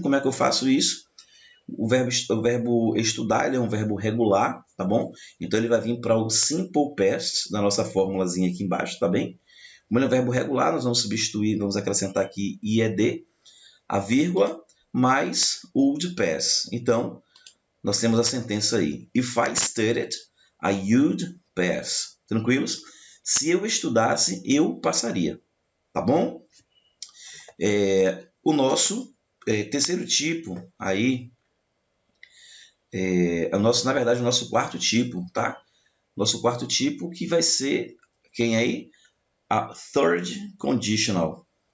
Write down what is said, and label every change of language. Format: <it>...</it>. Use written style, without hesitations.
<pt>Como é que eu faço isso? O verbo estudar, ele é um verbo regular, tá bom? Então, ele vai vir para o simple past da nossa formulazinha aqui embaixo, tá bem? Como ele é um verbo regular, nós vamos substituir, vamos acrescentar aqui IED, a vírgula, mais would pass. Então, nós temos a sentença aí.</pt> <en>If I studied, I would pass.</en> <pt>Tranquilos? Se eu estudasse, eu passaria. Tá bom? O nosso terceiro tipo aí, na verdade, o nosso quarto tipo, tá? Nosso quarto tipo que vai ser, quem aí?</pt> <en>A third conditional.</en>